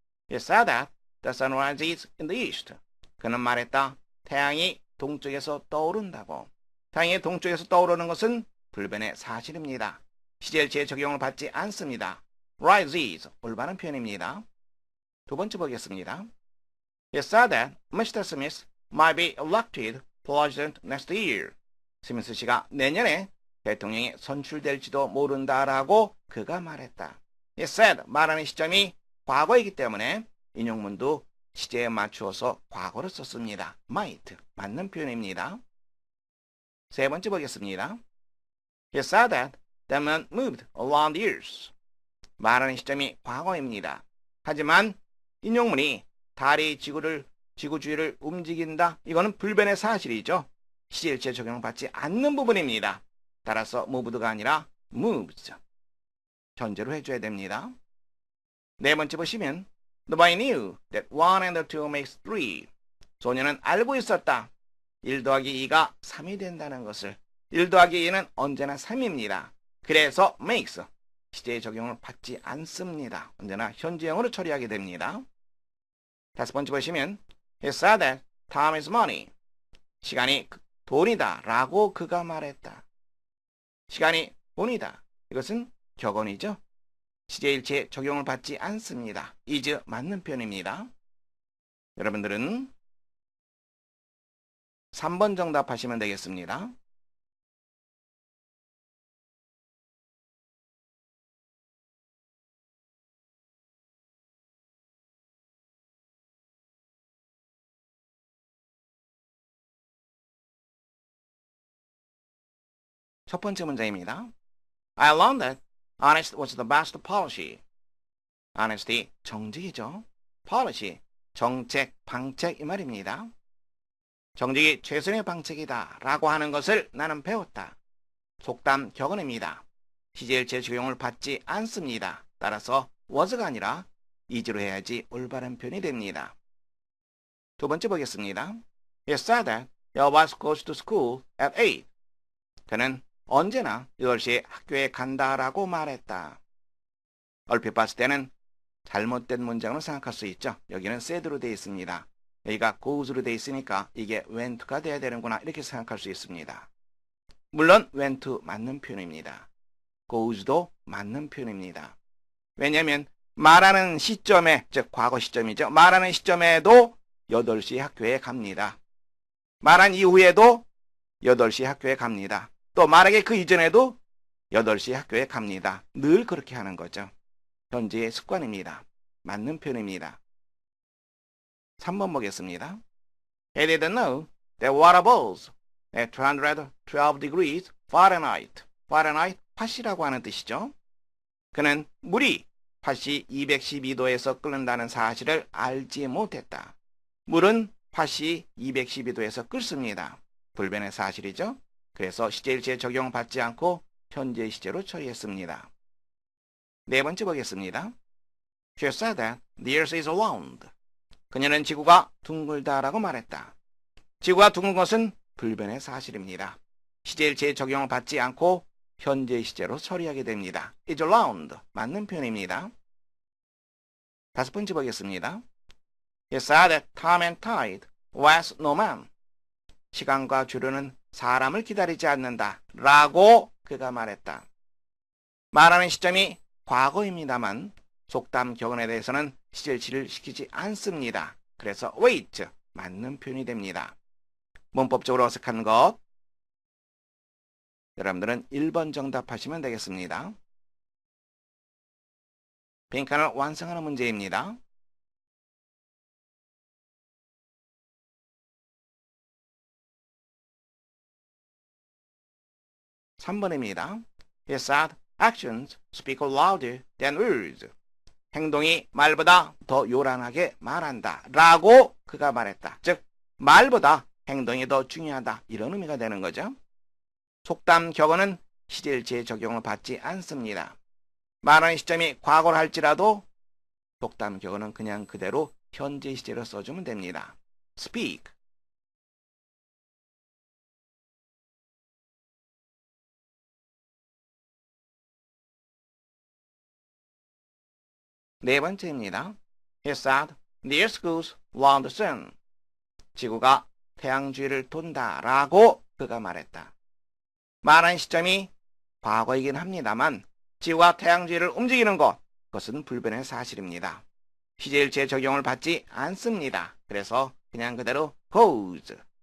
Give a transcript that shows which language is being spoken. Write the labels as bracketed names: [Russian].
[English] He said that the sun rises in the east. [Korean] 그는 말했다. 태양이 동쪽에서 떠오른다고. 태양이 동쪽에서 떠오르는 것은 불변의 사실입니다. 시제일치의 적용을 받지 않습니다. rises, 올바른 표현입니다. 두 번째 보겠습니다. [English] He said that Mr. Smith might be elected president next year. [Korean] 스미스 씨가 내년에 대통령에 선출될지도 모른다라고 그가 말했다. [English] He said, [Korean] 말하는 시점이 과거이기 때문에 인용문도 시제에 맞추어서 과거를 썼습니다. might, 맞는 표현입니다. 세 번째 보겠습니다. [English] He said that the moon moved around the earth. [Korean] 말하는 시점이 과거입니다. 하지만 인용문이 달이 지구 주위를 움직인다. 이거는 불변의 사실이죠. 시제일치에 적용받지 않는 부분입니다. 따라서 moved가 아니라 moves. 현재로 해줘야 됩니다. 네 번째 보시면 [English] The boy knew that 1 and 2 makes 3. [Korean] 소녀는 알고 있었다. 1 더하기 2가 3이 된다는 것을. 1 더하기 2는 언제나 3입니다. 그래서 makes. 시제의 적용을 받지 않습니다. 언제나 현재형으로 처리하게 됩니다. 다섯 번째 보시면 [English] He said that time is money. [Korean] 시간이 돈이다 라고 그가 말했다. 시간이 돈이다. 이것은 격언이죠. 시제일치에 적용을 받지 않습니다. is 맞는 표현입니다. 여러분들은 3번 정답하시면 되겠습니다. 첫 번째 문제입니다. [English] I learned that honest was the best policy. [Korean] honesty, 정직이죠. policy, 정책, 방책 이 말입니다. 정직이 최선의 방책이다 라고 하는 것을 나는 배웠다. 속담 격언입니다. 시제일체 적용을 받지 않습니다. 따라서 was가 아니라 is로 해야지 올바른 표현이 됩니다. 두 번째 보겠습니다. [English] He said that your wife goes to school at 8. [Korean] 그는 언제나 8시에 학교에 간다라고 말했다. 얼핏 봤을 때는 잘못된 문장으로 생각할 수 있죠. 여기는 said로 되어 있습니다. 여기가 goes로 되어 있으니까 이게 went가 돼야 되는구나 이렇게 생각할 수 있습니다. 물론 went 맞는 표현입니다. goes도 맞는 표현입니다. 왜냐하면 말하는 시점에, 즉 과거 시점이죠. 말하는 시점에도 8시 학교에 갑니다. 말한 이후에도 8시 학교에 갑니다. 또 말하기 그 이전에도 8시 학교에 갑니다. 늘 그렇게 하는 거죠. 현재의 습관입니다. 맞는 표현입니다. 3번 보겠습니다. [English] He didn't know that water boils at 212 degrees Fahrenheit. [Korean] Fahrenheit, 팥이라고 하는 뜻이죠. 그는 물이 팥이 212도에서 끓는다는 사실을 알지 못했다. 물은 팥이 212도에서 끓습니다. 불변의 사실이죠. 그래서 시제일치에 적용받지 않고 현재 시제로 처리했습니다. 네 번째 보겠습니다. [English] She said that the earth is round. [Korean] 그녀는 지구가 둥글다라고 말했다. 지구가 둥근 것은 불변의 사실입니다. 시제일치에 적용을 받지 않고 현재 시제로 처리하게 됩니다. is round, 맞는 표현입니다. 다섯 번째 보겠습니다. [English] He said that time and tide waits no man. [Korean] 시간과 주류는 사람을 기다리지 않는다 라고 그가 말했다. 말하는 시점이 과거입니다만 속담 격언에 대해서는 시제일치를 시키지 않습니다. 그래서 wait, 맞는 표현이 됩니다. 문법적으로 어색한 것, 여러분들은 1번 정답하시면 되겠습니다. 빈칸을 완성하는 문제입니다. (3번입니다) [English] He said, actions speak louder than words. [Korean] 행동이 말보다 더 요란하게 말한다 라고 그가 말했다. 즉 말보다 행동이 더 중요하다 이런 의미가 되는 거죠. 속담 격언은 시제일치의 적용을 받지 않습니다. 말하는 시점이 과거를 할지라도 속담 격언은 그냥 그대로 현재 시제로 써주면 됩니다. speak. 네 번째입니다. [English] He said, the earth goes round the sun. [Korean] 지구가 태양 주위를 돈다 라고 그가 말했다. 말한 시점이 과거이긴 합니다만 지구가 태양 주위를 움직이는 것, 그것은 불변의 사실입니다. 시제일치의 적용을 받지 않습니다. 그래서 그냥 그대로 goes.